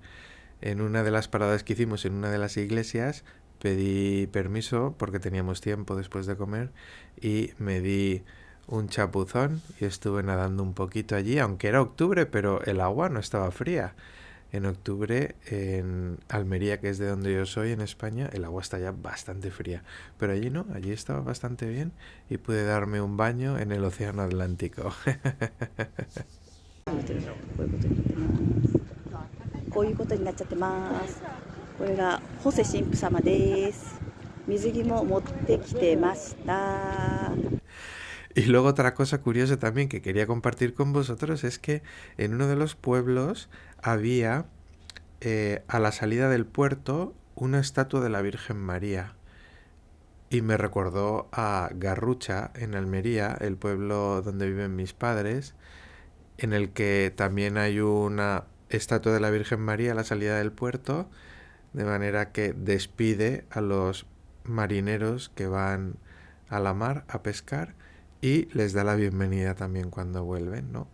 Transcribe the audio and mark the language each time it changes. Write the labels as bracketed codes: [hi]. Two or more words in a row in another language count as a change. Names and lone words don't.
[es] En una de las paradas que hicimos en una de las iglesias, pedí permiso porque teníamos tiempo después de comer y me di un chapuzón y estuve nadando un poquito allí, aunque era octubre, pero el agua no estaba fría. En octubre, en Almería, que es de donde yo soy, en España, el agua está ya bastante fría. Pero allí no, allí estaba bastante bien y pude darme un baño en el océano Atlántico. [ja] こういうことになっちゃってます。これがホセ神父様です。水着も持ってきてました。 [es] Y luego otra cosa curiosa también que quería compartir con vosotros es que en uno de los pueblos había a la salida del puerto una estatua de la Virgen María. Y me recordó a Garrucha, en Almería, el pueblo donde viven mis padres, en el que también hay una estatua de la Virgen María a la salida del puerto, de manera que despide a los marineros que van a la mar a pescar y les da la bienvenida también cuando vuelven, ¿no?